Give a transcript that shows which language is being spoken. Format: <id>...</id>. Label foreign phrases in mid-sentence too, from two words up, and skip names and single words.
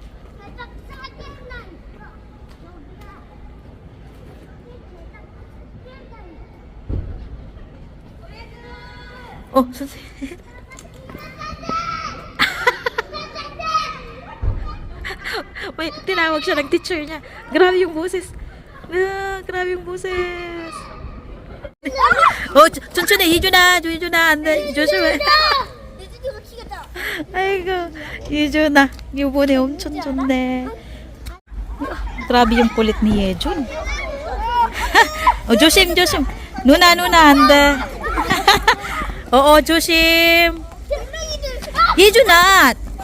<tl>Oh, may tinawag siya ng teacher niya. Grabe yung boses. Grabe yung boses.</tl> <ko>Oh, 천천히 이준아, 안돼, 조심해. 아이고, 이준아, 이번에 엄청 좋네.</ko> <tl>Grabe yung kulit ni Yejun.</tl> <ko>Oh, 조심. 누나, 안돼.</ko> <tl>Oo,</tl> <ko>조심. 예준아.</ko>